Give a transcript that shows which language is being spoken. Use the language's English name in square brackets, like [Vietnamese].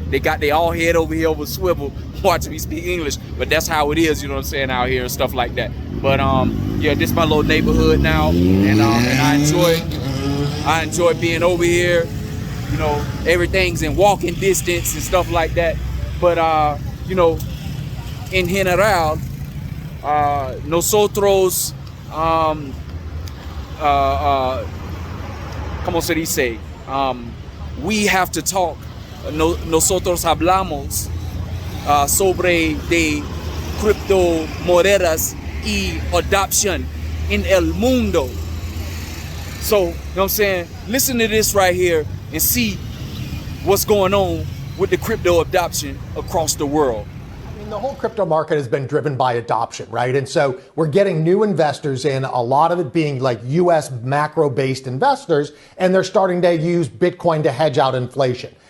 [English] They got their all head over here over swivel watching me speak English. But that's how it is, you know what I'm saying, out here and stuff like that. But yeah, this is my little neighborhood now, and I enjoy being over here. You know, everything's in walking distance and stuff like that. But you know, [Spanish] en general, nosotros, ¿cómo se dice? [English] We have to talk. [Spanish] Nosotros hablamos sobre de criptomonedas y [English] adoption in [Spanish] el mundo. [English] So, you know what I'm saying? Listen to this right here and see what's going on with the crypto adoption across the world. I mean, the whole crypto market has been driven by adoption, right? And so we're getting new investors in, a lot of it being like US macro-based investors, and they're starting to use Bitcoin to hedge out inflation.